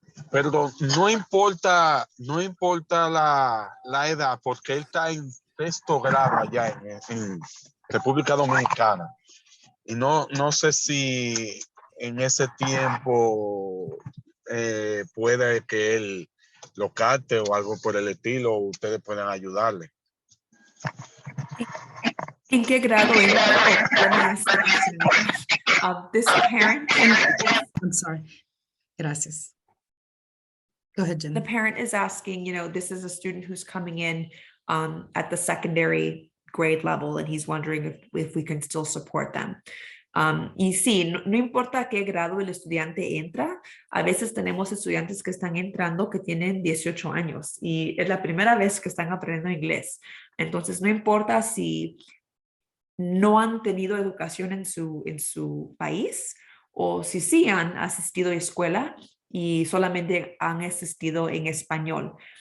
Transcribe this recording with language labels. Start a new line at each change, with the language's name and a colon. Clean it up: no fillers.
Spanish: Perdón, no importa la edad, porque él está en sexto grado allá en República Dominicana. Y no sé si en ese tiempo puede que él lo capte o algo por el estilo, o ustedes puedan ayudarle. ¿En qué grado entra?
English: Oh, let me ask the question in English. This parent, I'm sorry.
Spanish: Gracias.
English: Go ahead, the Jennifer. parent is asking, this is a student who's coming in at the secondary grade level, and he's wondering if we can still support them.
Spanish: Y sí, no importa qué grado el estudiante entra, a veces tenemos estudiantes que están entrando que tienen 18 años y es la primera vez que están aprendiendo inglés. Entonces, no importa si no han tenido educación en su país o si sí han asistido a escuela y solamente han asistido en español.